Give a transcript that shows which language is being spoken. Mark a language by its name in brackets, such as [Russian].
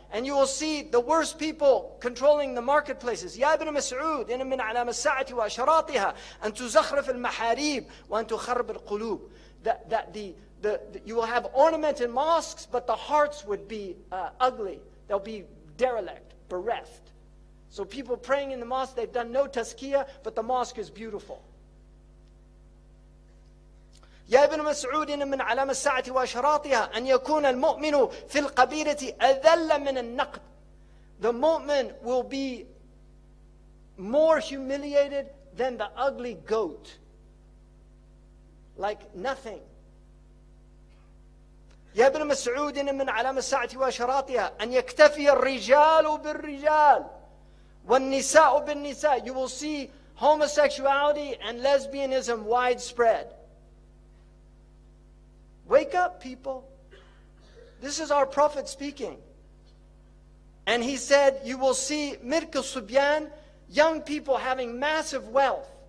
[English] And you will see the worst people controlling the marketplaces. [Arabic] يا ابن مسعود إن من أعلام الساعة وأشراطها أن تزخرف المحاريب وأن تخرب القلوب. [English] That you will have ornament in mosques, but the hearts would be ugly. They'll be derelict, bereft. So people praying in the mosque, they've done no tazkiyah, but the mosque is beautiful. [Arabic] يا ابن مسعود إن من علام الساعة وأشراطها أن يكون المؤمن في القبيلة أذل من النقد. [English] The mu'min will be more humiliated than the ugly goat. Like nothing. [Arabic] يا ابن مسعود من علامة الساعة وأشراطها أن يكتفي الرجال بالرجال والنساء بالنساء. [English] You will see homosexuality and lesbianism widespread. Wake up, people. This is our Prophet speaking. And he said, you will see Mirk al-Subyan, young people having massive wealth.